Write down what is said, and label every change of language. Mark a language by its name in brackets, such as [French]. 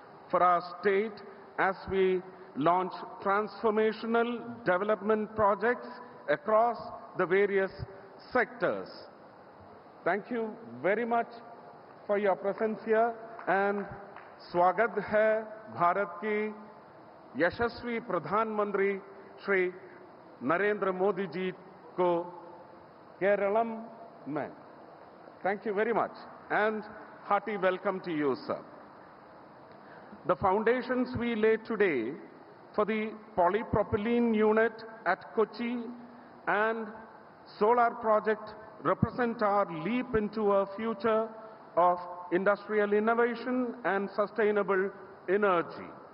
[English] for our state as we launch transformational development projects across the various sectors. Thank you very much for your presence here and [Hindi] स्वागत है भारत की यशस्वी प्रधानमंत्री श्री नरेंद्र मोदी जी को केरलम में. [English] Thank you very much and hearty welcome to you, sir. The foundations we lay today for the polypropylene unit at Kochi and solar project represent our leap into a future of industrial innovation and sustainable energy.